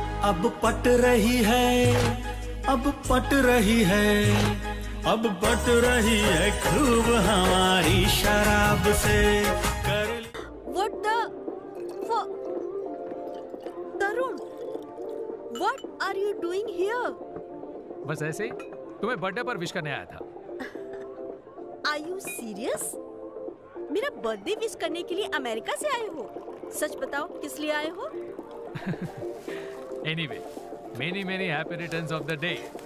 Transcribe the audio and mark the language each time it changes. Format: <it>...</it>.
<hi>अब पट रही है, अब पट रही है, अब पट रही है खूब हमारी शराब से।</hi> <en>What the? Tarun, what are you doing here?</en> <hi>बस ऐसे ही तुम्हें बर्थडे पर विश करने आया था।</hi> <en>Are you serious?</en> <hi>मेरा बर्थडे विश करने के लिए अमेरिका से आए हो? सच बताओ किस लिए आए हो?</hi> <en>Anyway, many happy returns of the day.</en>